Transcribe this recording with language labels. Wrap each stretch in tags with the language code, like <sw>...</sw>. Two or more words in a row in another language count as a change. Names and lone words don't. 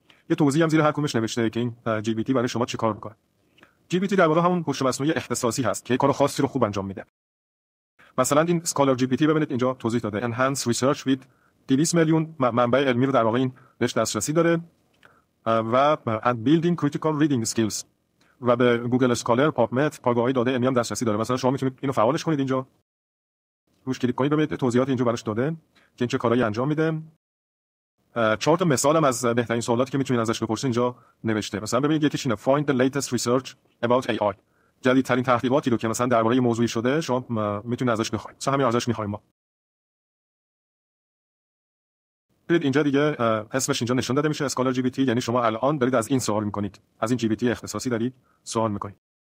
<fa>یه توضیح هم زیر هر کدومش نوشته که این جی پی تی برای شما چه کار میکنه. جی پی تی در واقع همون هوش مصنوعی اختصاصی هست که کار خاصی رو خوب انجام میده. مثلا این اسکالر جی پی تی ببینید اینجا توضیح داده</fa> <en>Enhance Research with</en> <fa>200 میلیون منبع علمی رو در واقع این بهش دسترسی داره و</fa> <en>and building critical reading skills</en> <fa>و به گوگل اسکالر، پابمد، پاگاهی داده علمی هم دسترسی داره. مثلا شما میتونید اینو فعالش کنید، اینجا روش کلیک کنید ببینید توضیحات اینجا براش داده که این چه کارهایی انجام میده. 4 تا مثالم از بهترین سوالاتی که میتونید ازش بپرسید اینجا نوشته. مثلا ببینید یکیش اینه</fa> <en>find the latest research about AI،</en> <fa>جدیدترین تحقیقاتی رو که مثلا درباره موضوعی شده شما میتونید ازش بخواید. مثلا همین ازش میخوایم ما. ببینید اینجا دیگه اسمش اینجا نشون داده میشه اسکالر جی پی تی، یعنی شما الان دارید از این سوال میکنید، از این جی پی تی اختصاصی دارید سوال میکنید.</fa>